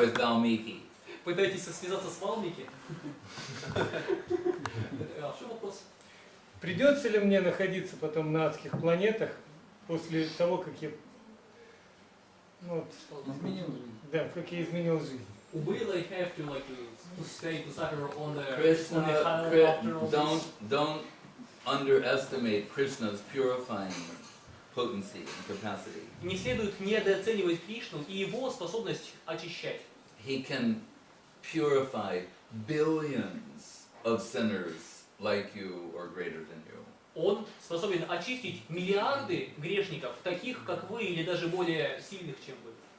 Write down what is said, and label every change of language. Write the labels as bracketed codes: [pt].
[en] with Valmiki. [ru] Пытаетесь связаться с Валмики? А в чем вопрос? Придется ли мне находиться потом на адских планетах после того, как я, ну, да, как я изменил жизнь? [en] Will I have to stay to suffer on the Krishna, higher after all this? don't underestimate Krishna's purifying potency and capacity. [ru] Не следует недооценивать Кришну и его способность очищать. [en] He can purify billions of sinners like you or greater than you. [ru] Он способен очистить миллиарды грешников, таких как вы, или даже более сильных, чем вы.